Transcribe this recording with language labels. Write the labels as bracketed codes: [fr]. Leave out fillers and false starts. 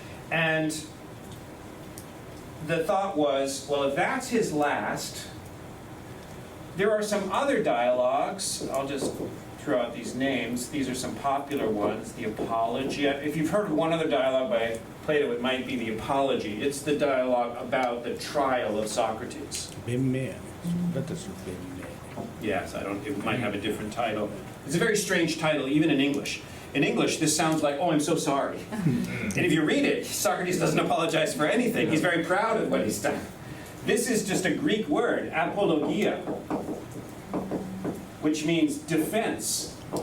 [en] And the thought was, well, if that's his last, there are some other dialogues. I'll just throw out these names. These are some popular ones. The Apologia. If you've heard of one other dialogue by Plato, it might be the Apology. It's the dialogue about the trial of Socrates. [ja] 弁明だったりする弁明 [en] Yes, it might have a different title. It's a very strange title, even in English. In English, this sounds like, oh, I'm so sorry. And if you read it, Socrates doesn't apologize for anything. He's very proud of what he's done. This is just a Greek word, apologia, which means defense.